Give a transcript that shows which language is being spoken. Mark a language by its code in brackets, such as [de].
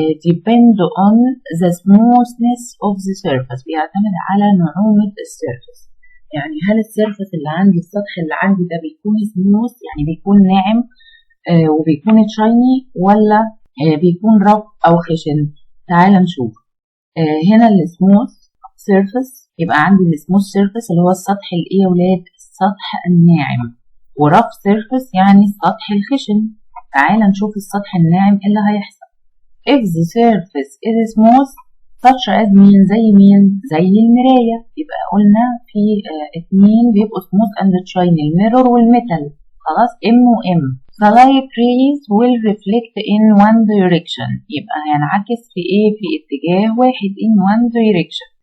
[en] depend on the smoothness of the surface، [ar] بيعتمد على نعومة السيرفس، يعني هل السيرفس اللي عندي، السطح اللي عندي ده بيكون سموث يعني بيكون ناعم وبيكون شايني، ولا بيكون رف او خشن؟ تعال نشوف. هنا السموث سيرفس، يبقى عندي السموث سيرفس اللي هو السطح الايه يا ولاد؟ السطح الناعم، ورف سيرفس يعني السطح الخشن. تعال نشوف السطح الناعم اللي هيحصل. [en] if the surface is smooth such as [ar] مين؟ زي مين؟ زي المراية. يبقى قلنا في اتنين بيبقوا [en] smooth and shiny، [ar] الميرور والميتال، خلاص M و M. [en] the light rays will reflect in one direction، [ar] يبقى هينعكس في ايه؟ في اتجاه واحد [en] in one direction.